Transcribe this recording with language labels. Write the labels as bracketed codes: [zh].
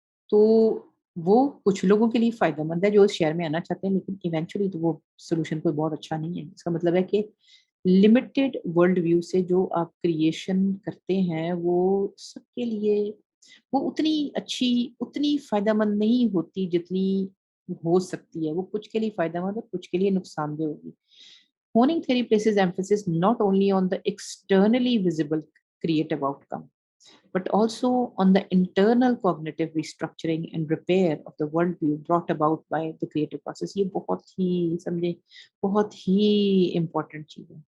[ur] تو وہ کچھ لوگوں کے لیے فائدہ مند ہے جو اس شہر میں آنا چاہتے ہیں، لیکن ایونچولی تو وہ سولوشن کوئی بہت اچھا نہیں ہے. اس کا مطلب ہے کہ لمیٹڈ ورلڈ ویو سے جو آپ کریشن کرتے ہیں وہ سب کے لیے وہ اتنی اچھی، اتنی فائدہ مند نہیں ہوتی جتنی ہو سکتی ہے. وہ کچھ کے لیے فائدہ مند ہے، کچھ کے لیے نقصان دہ ہوگی. [en] Honing theory places emphasis not only on the externally visible creative outcome, but also on the internal cognitive restructuring and repair of the worldview brought about by the creative process. [ur] یہ بہت ہی سمجھے بہت ہی امپورٹنٹ چیز ہے.